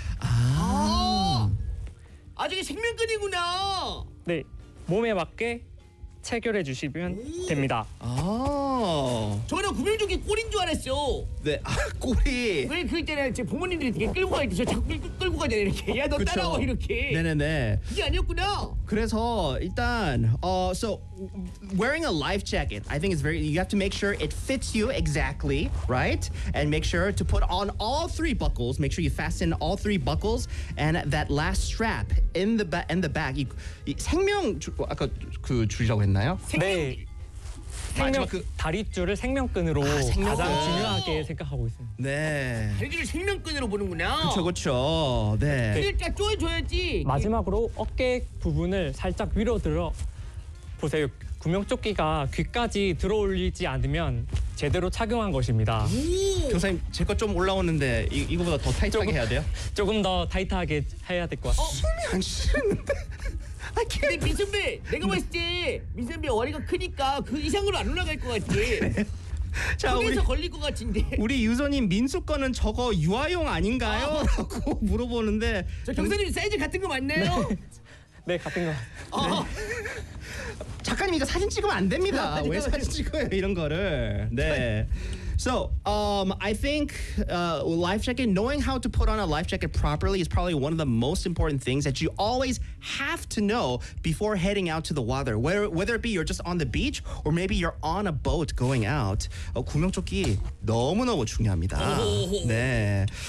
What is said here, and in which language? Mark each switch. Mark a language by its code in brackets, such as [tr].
[ko] 아, 아직 생명끈이구나. 네, 몸에 맞게 체결해 주시면 됩니다. 아. 저는 구명조끼 꼬리인 줄 알았어. 네, 아, 꼬리. 왜 그 있잖아요. 제 부모님들이 이렇게 끌고 가야 돼. 저 자꾸 끌고 가잖아요. 이렇게. 야, 너 그쵸. 따라와 이렇게. 네네네. 이게 아니었구나. 그래서 일단 [en] so wearing a life jacket, I think it's very. You have to make sure it fits you exactly, right? And make sure to put on all three buckles. Make sure you fasten all three buckles and that last strap in the back. [ko] 생명 아까 그 주라고 했나요? 네. 생명 그 다리줄을 생명끈으로 가장 중요하게 생각하고 있습니다. 네. 다리줄을 생명끈으로 보는구나. 그렇죠. 네. 살짝 조여줘야지. 마지막으로 어깨 부분을 살짝 위로 들어 보세요. 구명조끼가 귀까지 들어올리지 않으면 제대로 착용한 것입니다. 교수님, 제 거 좀 올라오는데 이거보다 더 타이트하게 해야 돼요? 조금 더 타이트하게 해야 될 것 같습니다. 숨이 안 쉬는데. 근데 미선배, 내가 봤을 때 미선배 어리가 크니까 그 이상으로 안 올라갈 것 같지. 자, 우리에서 걸릴 것 같은데. 우리 유선님 민수 거는 저거 유아용 아닌가요? 아. 라고 물어보는데. 저 경사님 사이즈 같은 거 맞나요? 네. 네, 같은 거. 어. 네. 작가님 이거 사진 찍으면 안 됩니다. 왜 사진 찍어요 이런 거를. 네. [en] So, I think life jacket, knowing how to put on a life jacket properly is probably one of the most important things that you always have to know before heading out to the water. Whether it be you're just on the beach or maybe you're on a boat going out. [ko] 구명조끼 너무너무 중요합니다. 네.